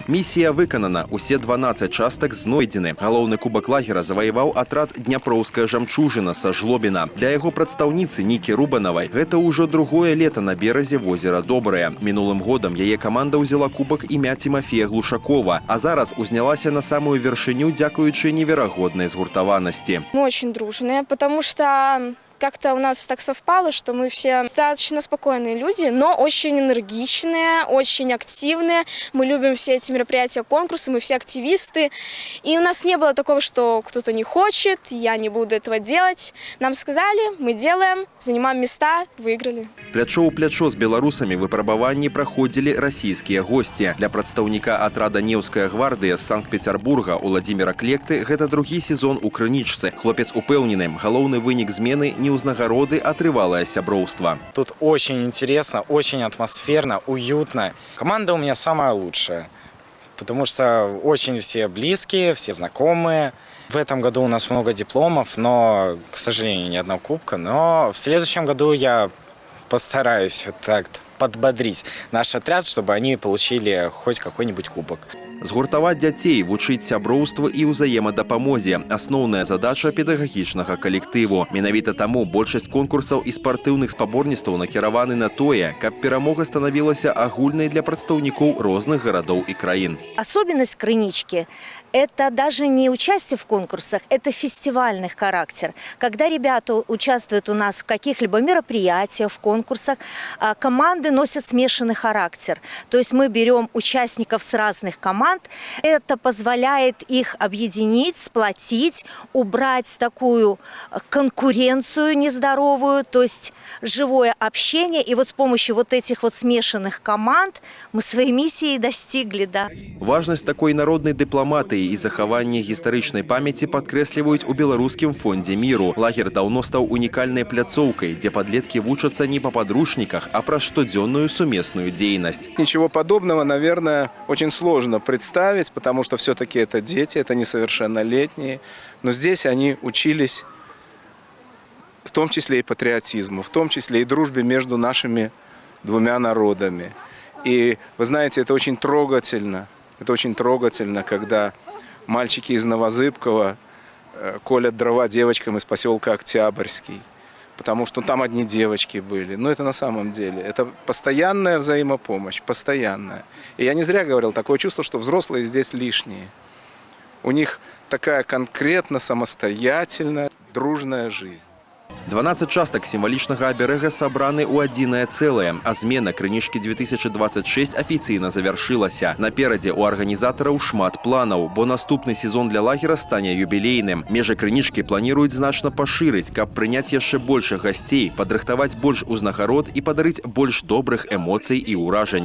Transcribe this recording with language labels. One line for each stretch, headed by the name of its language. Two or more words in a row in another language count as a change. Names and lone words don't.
Belarusian: Місія выканана, усе 12 частак знойдзены. Галоўны кубак лагера заваяваў атрад «Дняпроўская жамчужына» са Жлобіна. Для яго прадстаўніцы Нікі Рубанавай гэта ўжо другое лета на беразе возера Добрае. Мінулым годам яе команда ўзяла кубак імя Тимофея Глушакова, а зараз узнялася на самую вершыню дзякуючы неверагоднай згуртаванасці.
Russian: Мы очень дружные, потому что как-то у нас так совпало, что мы все достаточно спокойные люди, но очень энергичные, очень активные. Мы любим все эти мероприятия, конкурсы, мы все активисты. И у нас не было такого, что кто-то не хочет, я не буду этого делать. Нам сказали, мы делаем, занимаем места, выиграли.
Belarusian: Плячо ў плячо з беларусамі выпрабаванні праходзілі расійскія госці. Для прадстаўніка атрада «Неўская гвардыя» з Санкт-Петербурга Уладзіміра Клекты гэта другі сезон у крынічцы. Хлопец упэўнены, галоўны вынік змены не ўзнагароды, а трывалае сяброўства.
Russian: Тут очень интересно, очень атмосферно, уютно. Команда у меня самая лучшая, потому что очень все близкие, все знакомые. В этом году у нас много дипломов, но, к сожалению, ни одного кубка. Но в следующем году я постараюсь вот так подбодрить наш отряд, чтобы они получили хоть какой-нибудь кубок.
Belarusian: Згуртаваць дзяцей, вучыць сяброўству і ўзаемадапамозе – асноўная задача педагагічнага калектыву. Менавіта таму большасць конкурсаў і спартыўных спаборніцтваў накіраваны на тое, каб перамога станавілася агульнай для прадстаўнікоў розных гарадоў і краін.
Russian: Особенность крынички – это даже не участие в конкурсах, это фестивальный характер. Когда ребята участвуют у нас в каких-либо мероприятиях, в конкурсах, команды носят смешанный характер. То есть мы берем участников с разных команд. Это позволяет их объединить, сплотить, убрать такую конкуренцию нездоровую, то есть живое общение. И вот с помощью вот этих вот смешанных команд мы своей миссии достигли, да. Важность такой народной дипломатии
Belarusian: и захавання гістарычнай памяти падкрэсліваюць у Беларускім фондзе міру. Лагер даўно стаў унікальнай пляцоўкай, дзе падлеткі вучацца не па падручніках, а праз штодзённую сумесную дзейнасць.
Russian: Ничего подобного, наверное, очень сложно представить, потому что все-таки это дети, это несовершеннолетние. Но здесь они учились в том числе и патриотизму, в том числе и дружбе между нашими двумя народами. И вы знаете, это очень трогательно. Это очень трогательно, когда мальчики из Новозыбкова колят дрова девочкам из поселка Октябрьский, потому что там одни девочки были. Но это на самом деле, это постоянная взаимопомощь, постоянная. И я не зря говорил, такое чувство, что взрослые здесь лишние. У них такая конкретно самостоятельная, дружная жизнь.
Belarusian: 12 частак сімвалічнага аберэга сабраны ў адзінае цэлае, а змена крынічкі 2026 афіцыйна завяршылася. Наперадзе у арганізатараў шмат планаў, бо наступны сезон для лагера стане юбілейным. Межы крынічкі планіруюць значна пашырыць, каб прыняць яшчэ большых гасцей, падрыхтаваць больш узнагарод і падарыць больш добрых эмоцый і ўражанняў.